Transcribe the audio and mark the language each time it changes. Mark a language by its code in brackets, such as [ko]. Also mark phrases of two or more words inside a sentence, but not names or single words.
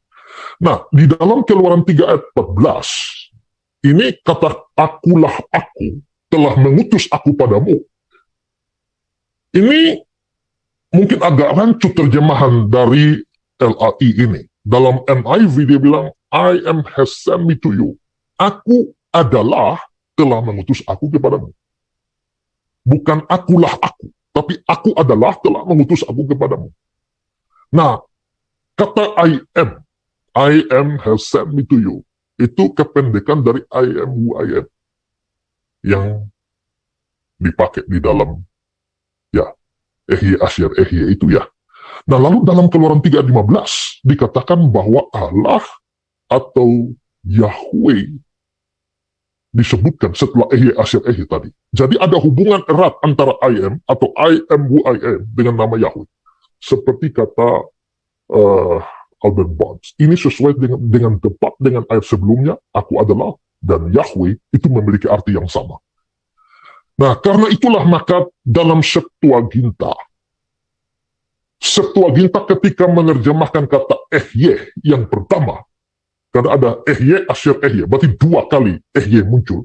[id] Nah, di dalam Keluaran 3 ayat 14, ini kata akulah aku, telah mengutus aku padamu. Ini mungkin agak rancu terjemahan dari LAI ini. Dalam NIV dia bilang, [en] I am has sent me to you. [id] Aku adalah telah mengutus aku kepadamu. Bukan akulah aku, tapi aku adalah telah mengutus aku kepadamu. Nah, kata [en] I am has sent me to you. [id] Itu kependekan dari [en] I am who I am. [id] Yang dipakai di dalam, ya, [he] Ehye Asyir Ehye [id] itu ya. Nah, lalu dalam Keluaran 3:15 dikatakan bahwa Allah atau Yahweh disebutkan setelah [he] Ehye Asyir Ehye [id] tadi. Jadi ada hubungan erat antara [en] I am [id] atau [en] I am who I am [id] dengan nama Yahweh. Seperti kata Albert Barnes. Ini sesuai dengan tepat dengan ayat sebelumnya, aku adalah, dan Yahweh itu memiliki arti yang sama. Nah, karena itulah maka dalam Septuaginta ketika menerjemahkan kata Ehyeh yang pertama, karena ada [he] Ehyeh, Asyir Ehyeh, [id] berarti 2 kali Ehyeh muncul.